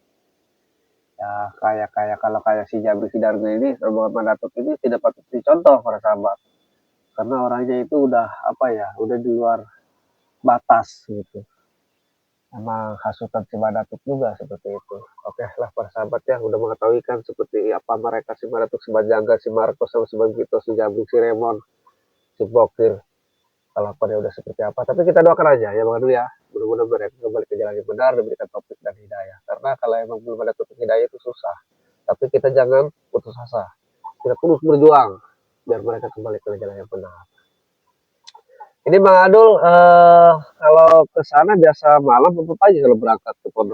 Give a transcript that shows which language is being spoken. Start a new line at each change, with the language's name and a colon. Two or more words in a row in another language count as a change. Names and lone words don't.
Indonesian: Ya kalau kayak si Jabri Sidargo ini, rombongan Mandatuk ini tidak patut dicontoh para sahabat. Karena orangnya itu udah udah di luar batas gitu. Emang hasutan si Mandatuk juga seperti itu. Oke lah para sahabat ya, udah mengetahui kan seperti apa mereka, si Mandatuk, si Bajangga, si Marco, sama si Bagito, si Jabri, si Remon, si Bokir. Kalau pada udah seperti apa, tapi kita doakan aja ya Bang Adu ya, mudah-mudahan mereka kembali ke jalan yang benar, diberikan topik dan hidayah. Karena kalau emang belum ada topik hidayah itu susah, tapi kita jangan putus asa, kita terus berjuang biar mereka kembali ke jalan yang benar. Ini Bang Adul, kalau ke sana biasa malam atau pagi kalau berangkat ke pondok?